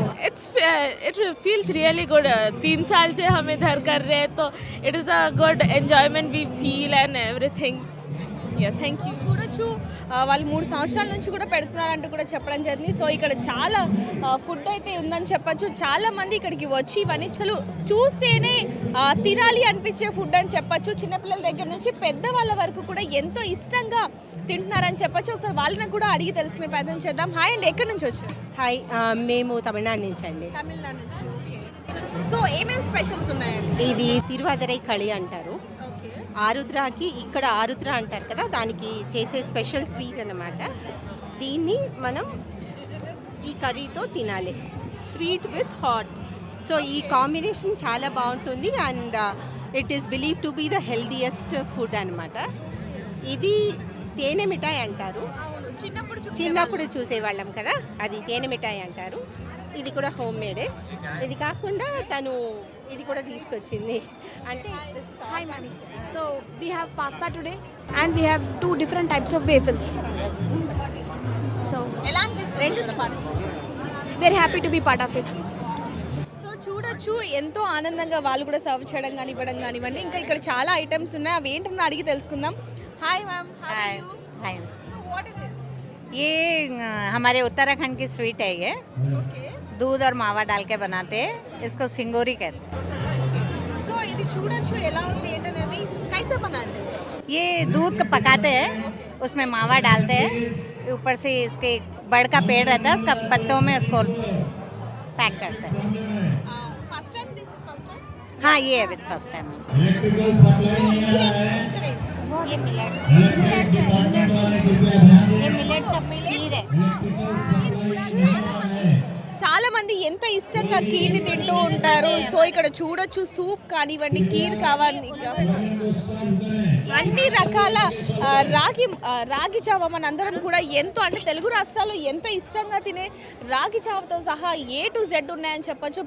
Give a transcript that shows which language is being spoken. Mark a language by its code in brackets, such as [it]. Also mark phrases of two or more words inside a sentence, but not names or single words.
[en] it feels really good [hi] 3 साल से हम इधर कर रहे हैं तो [en] it is a good enjoyment we feel and everything ya thank you [te] చూడొచ్చు వాళ్ళు 3 సంవత్సరాల నుంచి కూడా పెడుతున్నారంటూ కూడా చెప్పడం జరిగింది. సో ఇక్కడ చాలా ఫుడ్ అయితే ఉందని చెప్పొచ్చు. చాలా మంది ఇక్కడికి వచ్చి ఇవన్నీ అసలు చూస్తేనే తినాలి అనిపించే ఫుడ్ అని చెప్పొచ్చు. చిన్నపిల్లల దగ్గర నుంచి పెద్దవాళ్ళ వరకు కూడా ఎంతో ఇష్టంగా తింటున్నారని చెప్పొచ్చు. ఒకసారి వాళ్ళని కూడా అడిగి తెలుసుకునే ప్రయత్నం చేద్దాం. హాయ్ అండి, ఎక్కడి నుంచి వచ్చారు? హాయ్, మేము తమిళనాడు నుంచి అండి. తమిళనాడు నుంచి. ఓకే. సో ఏమేమి స్పెషల్స్ ఉన్నాయండి? ఇది తిరువాదిరై కళి అంటారు. ఓకే. ఆరుద్రాకి ఇక్కడ ఆరుద్ర అంటారు కదా, దానికి చేసే [en] special sweet [te] అన్నమాట. దీన్ని మనం ఈ కర్రీతో తినాలి, [en] sweet with hot. [te] సో ఈ కాంబినేషన్ చాలా బాగుంటుంది [en] and it is believe to be the healthiest food [te] అనమాట. ఇది తేనె మిఠాయి అంటారు. చిన్నప్పుడు చూసేవాళ్ళం కదా, అది తేనె మిఠాయి అంటారు. ఇది కూడా [en] home made. [te] ఇది కాకుండా తను ఇది కూడా తీసుకొచ్చింది అంటే. [en] Hi Mani. So we have pasta today and we have 2 different types of waffles. So [te] ఎలా అనిపిస్తుంది? [en] very happy to be part of it. [te] సో చూడొచ్చు ఎంతో ఆనందంగా వాళ్ళు కూడా సర్వ్ చేయడం కానీ ఇవ్వడం కానివ్వండి. ఇంకా ఇక్కడ చాలా ఐటమ్స్ ఉన్నాయి, అవి ఏంటని అడిగి తెలుసుకుందాం. [en] hi mam. hi hi what is this? [hi] ये हमारे उत्तराखंड की स्वीट है ये, [te] ఓకే. [hi] दूध और मावा डाल के बनाते हैं, इसको सिंगोरी कहते हैं. [te] సో ఇది చూడొచ్చు ఎలా ఉంది ఏంటనేది. [hi] कैसा बनाते? ये दूध को पकाते हैं, उसमें मावा डालते हैं, ऊपर से इसके बड़ का पेड़ रहता है, उसका पत्तों में उसको पैक करते हैं. [en] first time this is first time? [hi] हाँ ये है [en] with first time. [hi] ये मिलेट्स का खीर है. [te] చాలా మంది ఎంత ఇష్టంగా కీర్ని తింటూ ఉంటారు. సో ఇక్కడ చూడొచ్చు సూప్ కానివ్వండి, కీర్ కావాలి, అన్ని రకాల రాగి జావ మన అందరం కూడా ఎంతో అంటే తెలుగు రాష్ట్రాల్లో ఎంతో ఇష్టంగా తినే రాగి జావతో సహా [en] A to Z [te] ఉన్నాయని చెప్పొచ్చు.